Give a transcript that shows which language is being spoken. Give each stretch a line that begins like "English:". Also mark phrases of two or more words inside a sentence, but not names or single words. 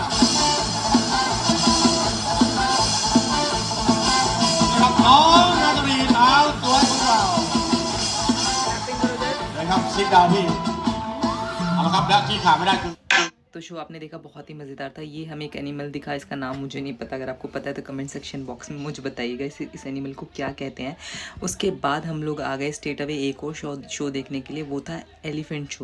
Thai: นะครับน้องนาตาลีสาวสวยของเรานะครับซิดดาวพี่เอาละครับและที่ขาดไม่ได้คือ
Hindi: तो शो आपने देखा, बहुत ही मज़ेदार था। ये हमें एक एनिमल दिखा, इसका नाम मुझे नहीं पता, अगर आपको पता है तो
English: comment section box
Hindi: में मुझे बताइएगा इस एनिमल को क्या कहते हैं। उसके बाद हम लोग आ गए
English: straight away
Hindi: एक और शो देखने के लिए, वो था
English: elephant show.